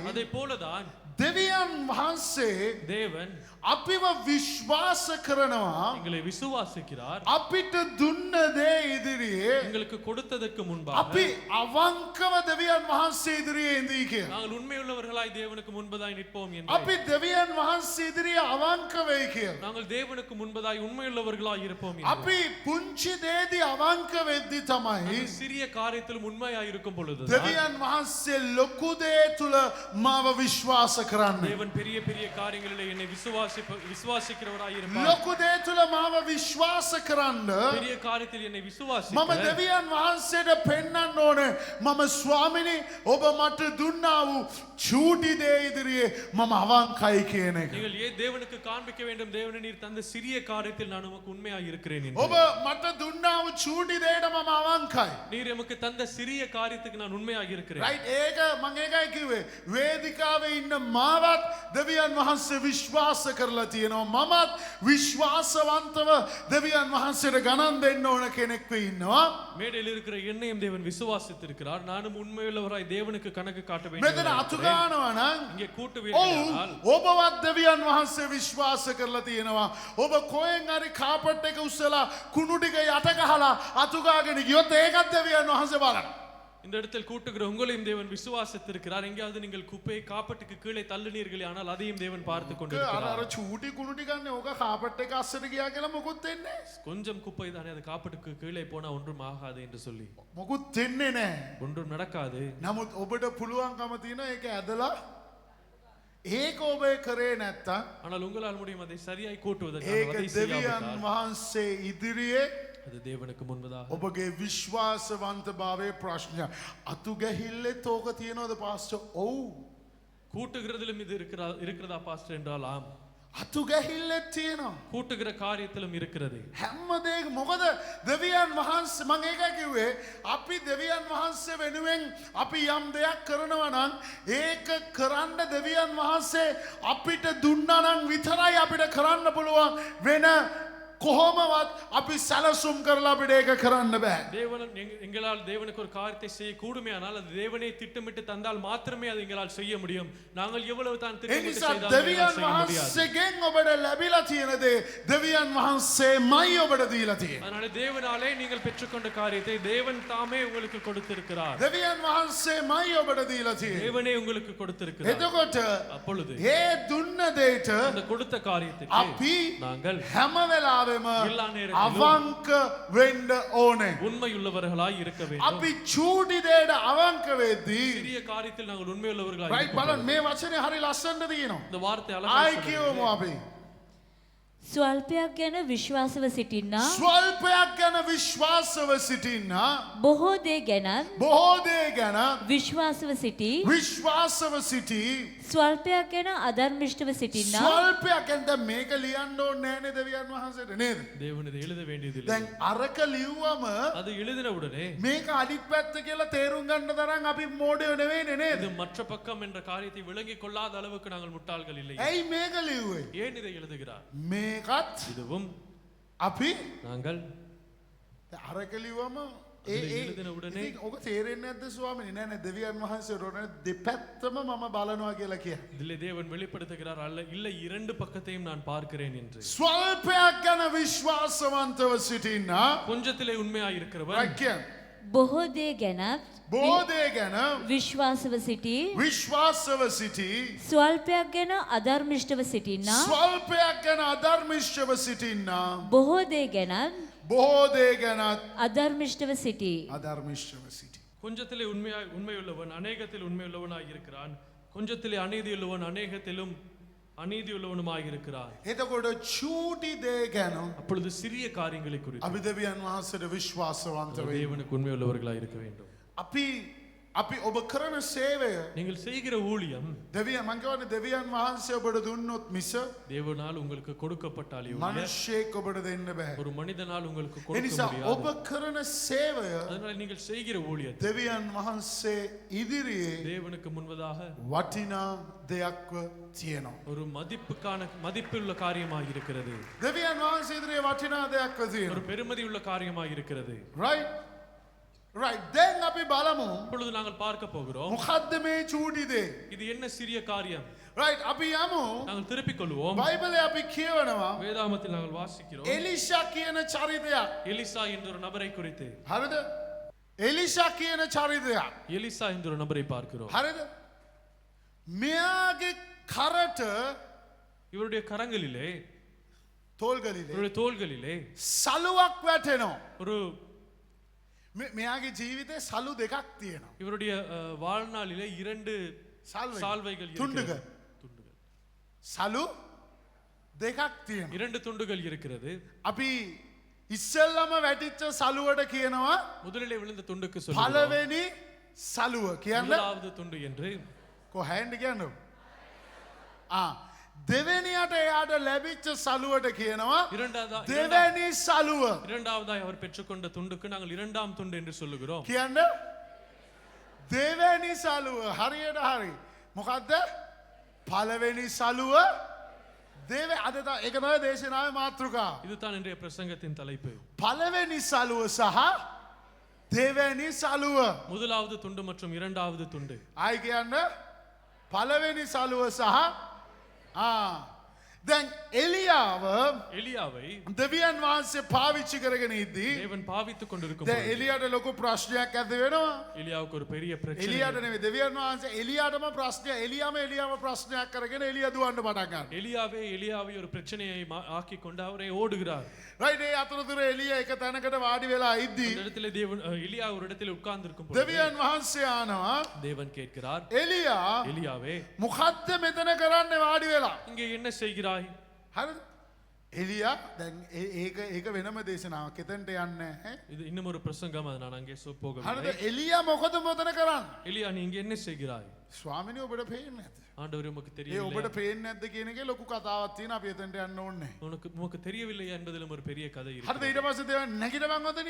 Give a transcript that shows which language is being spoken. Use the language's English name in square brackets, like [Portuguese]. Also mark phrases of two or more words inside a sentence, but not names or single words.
[Tamil] அதை போலதான் [Sinhala] දෙවියන් වහන්සේ [Tamil] தேவன் [Sinhala] අපිව විශ්වාස කරනවා [Tamil] எங்களை விசுவாசிக்கிறார். [Sinhala] අපිට දුන්න දේ ඉදිරියේ [Tamil] எங்களுக்கு கொடுத்ததற்கு முன்பாக [Sinhala] අපි අවංකව දෙවියන් වහන්සේ ඉදිරියේ ඉඳී කියලා. [Tamil] நாங்கள் உண்மையுள்ளவர்களாய் தேவனுக்கு முன்பதாய் நிற்போம் என்று [Sinhala] අපි දෙවියන් වහන්සේ ඉදිරියේ අවංක වෙයි කියලා. [Tamil] நாங்கள் தேவனுக்கு முன்பதாய் உண்மையுள்ளவர்களாய் இருப்போம் என்று [Sinhala] අපි පුංචි දේදී අවංක වෙද්දී තමයි [Tamil] நாங்கள் சிறிய காரியத்திலும் உண்மையாய் இருக்கும் பொழுது [Sinhala] දෙවියන් වහන්සේ ලොකු දේ තුල මාව විශ්වාස කරන්නේ. [Tamil] தேவன் பெரிய பெரிய காரியங்களிலே என்னை விசுவாசிக்கிறவராய் இருப்பார். [Sinhala] ලොකු දේ තුල මාව විශ්වාස කරන්න [Tamil] பெரிய காரியத்தில் என்னை [Sinhala] මම [Tamil] விசுவாசிக்க [Sinhala] දෙවියන් වහන්සේට පෙන්වන්න ඕනේ මම ස්වාමිනී ඔබ මට දුන්නා වූ චූටි දේ ඉදිරියේ මම අවංකයි කියන එක. [Tamil] நீங்கள் தேவனுக்கு காண்பிக்க வேண்டும் தேவனே நீர் தந்த சிறிய காரியத்தில் நான் உமக்கு உண்மையாய் இருக்கிறேன் என்று. [Sinhala] ඔබ මට දුන්නා වූ චූටි දේට මම අවංකයි. [Tamil] நீர் எமக்கு தந்த சிறிய காரியத்துக்கு நான் உண்மையாய் இருக்கிறேன். [Sinhala] රයිට් ඒක මම ඒකයි කිව්වේ වේදිකාවේ ඉන්න මාවත් දෙවියන් වහන්සේ විශ්වාස කරලා තියෙනවා මමත් විශ්වාසවන්තව දෙවියන් වහන්සේට ගණන් දෙන්න ඕන කෙනෙක් වෙ ඉන්නවා. [Tamil] மேடையில் இருக்கிற என்னையும் தேவன் விசுவாசித்திருக்கிறார். நானும் உண்மையுள்ளவராய் தேவனுக்கு கணக்கு காட்ட [Sinhala] මෙතන [Tamil] வேண்டும். [Sinhala] අතු ගන්නවා නම් [Tamil] இங்கே கூட்டு [Sinhala] ඔව් [Tamil] வீரர்களால் [Sinhala] ඔබවත් දෙවියන් වහන්සේ විශ්වාස කරලා තියෙනවා. ඔබ කොහෙන් හරි කාපට් එක උස්සලා කුණු ටික යට ගහලා අතු ගාගෙන ගියොත් ඒකත් දෙවියන් වහන්සේ බලනවා. [Tamil] இந்த இடத்தில் கூட்டுகிற உங்களையும் தேவன் விசுவாசித்திருக்கிறார். எங்கேயாவது நீங்கள் குப்பையை காப்பட்டுக்கு கீழே தள்ளுனீர்களே ஆனால் அதையும் தேவன் பார்த்து [Sinhala] අර [Tamil] கொண்டிருக்கிறார். [Sinhala] අර චූටි කුණු ටිකන්නේ ඕක කාපට් එක අස්සට ගියා කියලා මොකුත් වෙන්නේ නැහැ. [Tamil] கொஞ்சம் குப்பை தானே அது காப்பட்டுக்கு கீழே போனா ஒன்றும் ஆகாது என்று சொல்லி [Sinhala] මොකුත් වෙන්නේ නැහැ. [Tamil] ஒன்றும் நடக்காது. [Sinhala] නමුත් ඔබට පුළුවන්කම තියෙනවා ඒක ඇදලා ඒක ඔබේ කරේ නැත්තම් [Tamil] ஆனால் உங்களால் முடியும் அதை சரியாய் கூட்டுவதற்கு [Sinhala] ඒක [Tamil] அதை [Sinhala] දෙවියන් [Tamil] செய்யாவிட்டால் [Sinhala] වහන්සේ ඉදිරියේ [Tamil] அது தேவனுக்கு முன்பதாக [Sinhala] ඔබගේ විශ්වාසවන්තභාවයේ ප්‍රශ්නය. අතු ගැහිල්ලෙත් ඕක තියනවද පාස්ටර්? ඔව්. [Tamil] கூட்டுகிறதிலும் இது இருக்கிறதா பாஸ்டர் என்றால் ஆம். [Sinhala] අතු ගැහිල්ලෙත් තියෙනවා. [Tamil] கூட்டுகிற காரியத்திலும் இருக்கிறது. [Sinhala] හැම දෙයක මොකද දෙවියන් වහන්සේ මම ඒකයි කිව්වේ අපි දෙවියන් වහන්සේ වෙනුවෙන් අපි යම් දෙයක් කරනවා නම් ඒක කරන්න දෙවියන් වහන්සේ අපිට දුන්නා නම් විතරයි අපිට කරන්න පුළුවන්. වෙන කොහොමවත් අපි සැලසුම් කරලා අපිට ඒක කරන්න බෑ. [Tamil] தேவன் எங்களால் தேவனுக்கு ஒரு காரியத்தை செய்ய கூடுமே ஆனால் அது தேவனே திட்டமிட்டு தந்தால் மாத்திரமே அது எங்களால் செய்ய முடியும். நாங்கள் எவ்வளவு தான் [Sinhala] ඒ [Tamil] திட்டமிட்டு [Sinhala] නිසා [Tamil] செய்தாலும் எங்களால் [Sinhala] දෙවියන් [Tamil] செய்ய முடியாது. [Sinhala] වහන්සේගෙන් ඔබට ලැබිලා තියෙන දේ දෙවියන් වහන්සේමයි ඔබට දීලා තියෙන්නේ. [Tamil] அதனால தேவனாலே நீங்கள் பெற்றுக்கொண்ட காரியத்தை தேவன் தாமே உங்களுக்கு கொடுத்திருக்கிறார். [Sinhala] දෙවියන් වහන්සේමයි ඔබට දීලා තියෙන්නේ. [Tamil] தேவனே உங்களுக்கு கொடுத்திருக்கிறார். [Sinhala] එතකොට [Tamil] அப்பொழுது [Sinhala] ඒ දුන්න දෙයට [Tamil] அந்த கொடுத்த காரியத்துக்கு [Sinhala] අපි [Tamil] நாங்கள் [Sinhala] හැම වෙලාවෙම [Tamil] எல்லா நேரத்திலும் [Sinhala] අවංක වෙන්න ඕනේ. [Tamil] உண்மையுள்ளவர்களாய் இருக்க வேண்டும். [Sinhala] අපි චූටි දෙයට අවංක වෙද්දී [Tamil] சிறிய காரியத்தில் நாங்கள் உண்மையுள்ளவர்களாய் [Sinhala] රයිට් [Tamil] இருக்கும் [Sinhala] බලන්න [Tamil] பொழுது, [Sinhala] මේ වචනේ හරි ලස්සනට තියෙනවා. [Tamil] இந்த வார்த்தை [Sinhala] ආයි [Tamil] அழகாக [Sinhala] කියවමු [Tamil] சொல்லுகிறது. [Sinhala] අපි. ස්වල්පයක් ගැන විශ්වාසව සිටින්නා ස්වල්පයක් ගැන විශ්වාසව සිටින්න බොහෝ දේ ගැනත් බොහෝ දේ ගැන විශ්වාසව සිටි විශ්වාසව සිටි ස්වල්පයක් ගැන අධර්මිෂ්ඨව සිටින්නා ස්වල්පයක් ගැන දැන් මේක ලියන්න ඕනේ නෑනේ දෙවියන් වහන්සේට නේද? [Tamil] தேவன் இதை எழுத வேண்டியதில்லை. [Sinhala] දැන් අරක ලිව්වම [Tamil] அது எழுதின உடனே [Sinhala] මේක අනිත් පැත්ත කියලා තේරුම් ගන්න තරම් අපි මෝඩයෝ නෙවෙයිනේ නේද? [Tamil] இது மற்ற பக்கம் என்ற காரியத்தை விளங்கிக் கொள்ளாத அளவுக்கு நாங்கள் முட்டாள்கள் இல்லை. [Sinhala] ඇයි මේක ලිව්වේ? [Tamil] ஏன் இதை எழுதுகிறார்? [Sinhala] මේකත් [Tamil] இதுவும் [Sinhala] අපි [Tamil] நாங்கள் [Sinhala] අරක ලිව්වම [Tamil] அதுல எழுதின உடனே [Sinhala] ඉතින් ඔක තේරෙන්නේ නැද්ද ස්වාමීනි? නෑ නෑ දෙවියන් වහන්සේ උඩ දෙපැත්තම මම බලනවා කියලා කිය. [Tamil] இதிலே தேவன் வெளிப்படுத்துகிறார் அல்ல இல்லை இரண்டு பக்கத்தையும் நான் பார்க்கிறேன் என்று. [Sinhala] ස්වල්පයක් ගැන විශ්වාසවන්තව සිටින්න [Tamil] கொஞ்சத்திலே உண்மையாய் இருக்கிறவன் [Sinhala] රැකිය. බොහෝ දේ ගැනත් බොහෝ දේ ගැන විශ්වාසව සිටි විශ්වාසව සිටි ස්වල්පයක් ගැන අධර්මිෂ්ඨව සිටින්නා ස්වල්පයක් ගැන අධර්මිෂ්ඨව සිටින්න බොහෝ දේ ගැනත් බොහෝ දේ ගැනත් අධර්මිෂ්ඨව සිටි අධර්මිෂ්ඨව සිටි. [Tamil] கொஞ்சத்திலே உண்மையுள்ளவன் அநேகத்தில் உண்மையுள்ளவனாய் இருக்கிறான். கொஞ்சத்திலே அநீதியுள்ளவன் அநேகத்திலும் அநீதியுள்ளவனுமாய் இருக்கிறான். [Sinhala] එතකොට චූටි දේ ගැන [Tamil] அப்பொழுது சிறிய காரியங்களை குறித்து [Sinhala] අපි දෙවියන් වහන්සේට විශ්වාසවන්ත වෙන්න. [Tamil] தேவனுக்கு உண்மையுள்ளவர்களாய் இருக்க வேண்டும். [Sinhala] අපි අපි ඔබ කරන සේවය [Tamil] நீங்கள் செய்கிற ஊழியம் [Sinhala] දෙවියන් මං කියවනේ දෙවියන් වහන්සේ ඔබට දුන්නොත් මිස [Tamil] தேவனால் உங்களுக்கு கொடுக்கப்பட்டாலே ஒழிய [Sinhala] මිනිස්සෙක් ඔබට දෙන්න බෑ. [Tamil] ஒரு மனிதனால் உங்களுக்கு [Sinhala] ඒ [Tamil] கொடுக்க [Sinhala] නිසා [Tamil] முடியாது. [Sinhala] ඔබ කරන සේවය [Tamil] அதனால நீங்கள் செய்கிற ஊழியத்தை [Sinhala] දෙවියන් වහන්සේ ඉදිරියේ [Tamil] தேவனுக்கு முன்பதாக [Sinhala] වටිනා දෙයක්ව තියෙනවා. [Tamil] ஒரு மதிப்புள்ள காரியமாக இருக்கிறது. [Sinhala] දෙවියන් වහන්සේ ඉදිරියේ වටිනා දෙයක්ව [Tamil] ஒரு [Sinhala] තියෙනවා. [Tamil] பெருமதி உள்ள காரியமாக இருக்கிறது. [English] right right [Sinhala] දැන් අපි බලමු [Tamil] இப்பொழுது நாங்கள் பார்க்க போகிறோம் [Sinhala] මොකද්ද මේ චූටි දේ. [Tamil] இது என்ன சிறிய காரியம். [Sinhala] right අපි යමු [Tamil] நாங்கள் திருப்பிக் கொள்வோம். [Sinhala] බයිබලයේ අපි කියවනවා [Tamil] வேதாகமத்தில் நாங்கள் வாசிக்கிறோம் [Sinhala] එලිෂා කියන චරිතයක්. [Tamil] எலிசா என்ற ஒரு நபரை குறித்து. [Sinhala] හරිද? එලිෂා කියන චරිතයක්. [Tamil] எலிசா என்ற ஒரு நபரை பார்க்கிறோம். [Sinhala] හරිද? මෙයාගේ කරට [Tamil] இவருடைய கரங்களிலே තෝල්ගලිலே இவருடைய தோள்களிலே [Sinhala] සලුවක් වැටෙනවා. [Tamil] ஒரு [Sinhala] මෙයාගේ ජීවිතේ සලු දෙකක් තියෙනවා. [Tamil] இவருடைய வாழ்நாளிலே 2 சால்வைகள் තුණ්ඩක இருக்கிறது. துண்டுகள் [Sinhala] සලු දෙකක් තියෙනවා. [Tamil] 2 துண்டுகள் இருக்கிறது. [Sinhala] අපි ඉස්සෙල්ලම වැටිච්ච සලුවට කියනවා [Tamil] முதலிலே விழுந்த துண்டுக்கு சொல்லுகிறோம் [Sinhala] පළවෙනි සලුව කියන්න [Tamil] முதலாவது துண்டு என்று. [Sinhala] කොහෙන්ද කියන්නෝ? දෙවෙනියට එයාට ලැබිච්ච සලුවට කියනවා දෙවැනි සලුව. [Tamil] இரண்டாவதாய் அவர் பெற்றுக்கொண்ட துண்டுக்கு நாங்கள் இரண்டாம் துண்டு என்று சொல்லுகிறோம். [Sinhala] කියන්න දෙවැනි සලුව හරියට හරි. මොකද්ද? පළවෙනි සලුව දෙව අද ඒක තමයි දේශනාවේ මාතෘකාව. [Tamil] இதுதான் இன்றைய பிரசங்கத்தின் தலைப்பு. [Sinhala] පළවෙනි සලුව සහ දෙවැනි සලුව. [Tamil] முதலாவது துண்டு மற்றும் இரண்டாவது துண்டு. [Sinhala] ආයි කියන්න පළවෙනි සලුව සහ දැන් එලියාவை දෙවියන් වහන්සේ පාවිච්චි කරගෙන ඉද්දී [Tamil] தேவன் பாவித்துக் கொண்டிருக்கும் [Sinhala] දැන් එලියාට ලොකු ප්‍රශ්නයක් ඇති වෙනවා. [Tamil] எலியாவுக்கு ஒரு பெரிய பிரச்சனை. [Sinhala] එලියාට නෙවෙයි දෙවියන් වහන්සේ එලියාටම ප්‍රශ්නය. එලියාව ප්‍රශ්නයක් කරගෙන එලියා දුවන්න පටන් ගන්නවා. [Tamil] எலியாவை ஒரு பிரச்சனையை ஆக்கி கொண்டு அவரை ஓடுகிறார். [Sinhala] right ඒ අතරතුර එලියා එක තැනකට වාඩි වෙලා ඉද්දී [Tamil] அந்த இடத்திலே எலியா ஒரு இடத்தில் உட்கார்ந்திருக்கும் பொழுது [Sinhala] දෙවියන් වහන්සේ ආනවා [Tamil] தேவன் கேட்கிறார் [Sinhala] එලියාவே [Tamil] முகத்த [Sinhala] මෙතන කරන්න වාඩි වෙලා [Tamil] இங்கே என்ன செய்கிறாய்? [Sinhala] හරිද? එලියා දැන් ඒක වෙනම දේශනාවක්. එතනට යන්නේ නැහැ. [Tamil] இது இன்னும் ஒரு பிரசங்கம், அது நான் அங்கே [Sinhala] හරිද? [Tamil] போகவில்லை. [Sinhala] එලියා මොකද මෙතන කරන්නේ? [Tamil] எலியா நீ இங்கே என்ன செய்கிறாய்? [Sinhala] ස්වාමිනේ ඔබට පේන්නේ නැද්ද? [Tamil] ஆண்டவரே உமக்கு [Sinhala] ඒ [Tamil] தெரியவில்லை. [Sinhala] ඔබට පේන්නේ නැද්ද කියන එකේ ලොකු කතාවක් තියෙනවා. අපි එතනට යන්න ඕනේ. [Tamil] உமக்கு தெரியவில்லையா என்பதிலும் ஒரு பெரிய கதை [Sinhala] හරිද? [Tamil] இருக்கு. [Sinhala] ඊට පස්සේ දෙවියන් නැගිටවන් ඔතනින්.